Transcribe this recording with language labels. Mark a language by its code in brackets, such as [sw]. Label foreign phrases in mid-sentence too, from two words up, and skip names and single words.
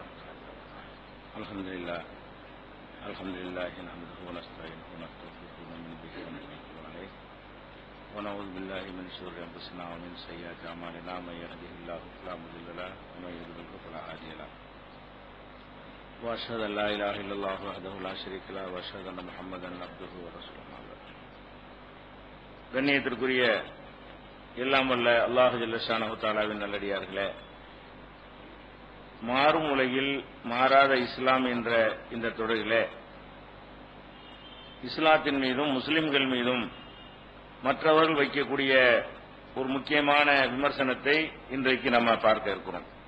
[ar] الحمد لله نحمده ونستعينه ونستغفره ونؤمن به ونتوكل عليه ونعوذ بالله من شرور انفسنا ومن سيئات اعمالنا من يهده الله فلا مضل له ومن يضلل فلا هادي له واشهد ان لا اله الا الله وحده لا شريك له واشهد ان محمدا عبده ورسوله. [ta] கண்ணியத்திற்குரிய எல்லாம் வல்ல [ar] الله جل شأنه [ta] தஆலாவின் நல்லடியார்களே, மாறும் உலகில் மாறாத இஸ்லாம் என்ற இந்த தொடரிலே இஸ்லாத்தின் மீதும் முஸ்லிம்கள் மீதும் மற்றவர்கள் வைக்கக்கூடிய ஒரு முக்கியமான விமர்சனத்தை இன்றைக்கு நம்ம பார்க்க இருக்கிறோம்.